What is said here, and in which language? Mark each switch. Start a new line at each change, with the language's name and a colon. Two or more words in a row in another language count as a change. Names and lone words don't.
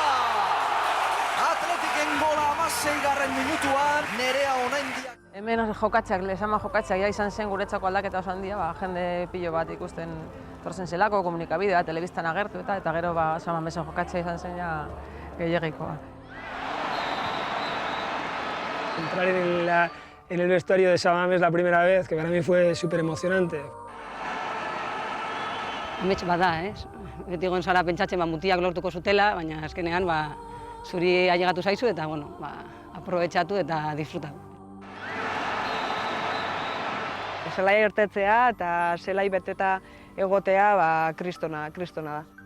Basque: Atletiken gola 16. minutuan, Nerea Onaindiak. Hemen jokatzeak, lesama jokatzeak izan zen guretzako aldaketa oso handia, jende pilo bat ikusten torzen zelako, komunikabidea, telebistan agertu eta gero Samamesen jokatzea izan zen ja gehiagikoa.
Spanish: Entrar en el vestuario de Samames la primera vez, que para mí fue súper emocionante.
Basque: Amets bada, beti egon zara pentsatzen mutiak lortuko zutela, baina azkenean zuri ailegatu zaizu eta aprobetxatu eta disfrutatu. Zelai irtetzea eta zelai beteta egotea kristona da.